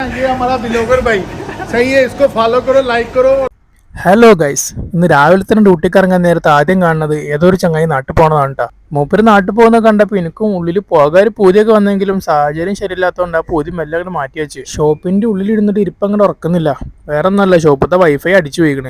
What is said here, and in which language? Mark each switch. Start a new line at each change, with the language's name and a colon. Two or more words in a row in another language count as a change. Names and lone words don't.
Hindi: ये हमारा ब्लॉगर भाई सही है, इसको फॉलो करो, लाइक करो।
English: hello guys,
Malayalam: ഇന്ന് രാവിലെ തന്നെ ഡ്യൂട്ടിക്ക് ഇറങ്ങാൻ നേരത്തെ ആദ്യം കാണുന്നത് ഏതോ ഒരു ചങ്ങായി നാട്ടിൽ പോണതാണ് കേട്ടോ. മൂപ്പര് നാട്ടിൽ പോകുന്നത് കണ്ടപ്പോൾ എനിക്കും ഉള്ളിൽ പോകാൻ പൂതിയൊക്കെ വന്നെങ്കിലും സാഹചര്യം ശരിയില്ലാത്തതുകൊണ്ട് ആ പൂതി മെല്ലെ അങ്ങോട്ട് മാറ്റി വെച്ച്. ഷോപ്പിന്റെ ഉള്ളിൽ ഇരുന്നിട്ട് ഇരിപ്പങ്ങോട്ട് ഉറക്കുന്നില്ല. വേറെ ഒന്നല്ല, ഷോപ്പത്തെ വൈഫൈ അടിച്ചു പോയിക്കണേ.